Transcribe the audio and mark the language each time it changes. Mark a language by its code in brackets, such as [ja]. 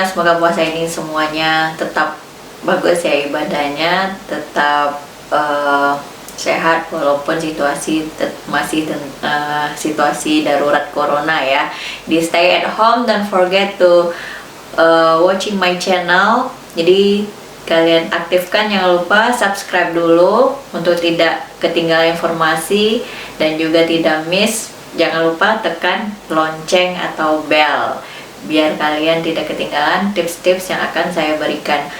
[id] Semoga puasa ini semuanya tetap bagus ya ibadahnya, tetap sehat walaupun situasi masih situasi darurat corona ya. Di [en] stay at home, don't forget to watching my channel. [id] Jadi kalian aktifkan, jangan lupa subscribe dulu untuk tidak ketinggalan informasi dan juga tidak miss. Jangan lupa tekan lonceng atau bell biar kalian tidak ketinggalan tips-tips yang akan saya berikan.